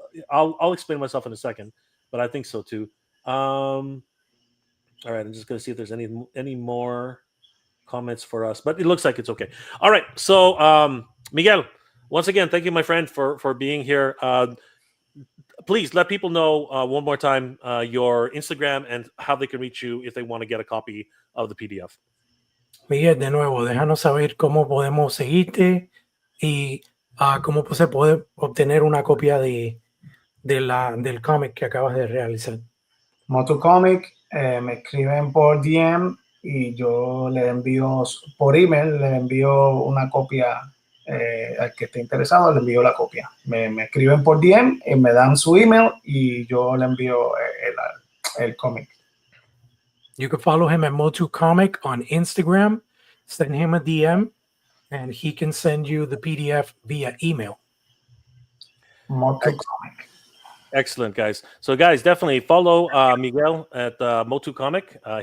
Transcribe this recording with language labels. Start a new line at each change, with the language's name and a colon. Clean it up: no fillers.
English: I'll explain myself in a second, but I think so too. All right, I'm just going to see if there's any more comments for us, but it looks like it's okay. All right, so Miguel, once again, thank you, my friend, for being here. Please let people know one more time your Instagram and how they can reach you if they want to get a copy of the PDF.
Spanish: Miguel, de nuevo, déjanos saber cómo podemos seguirte y cómo se puede obtener una copia del cómic que acabas de realizar. MOTUcomic, me escriben por DM y yo le envío por email, le envío una copia al que esté interesado, le envío la copia. Me escriben por DM y me dan su email y yo le envío el cómic.
English: You can follow him at MOTUcomic on Instagram, send him a DM, and he can send you the PDF via email. MOTUcomic. Excellent, guys. So, guys, definitely follow Miguel at MOTUcomic.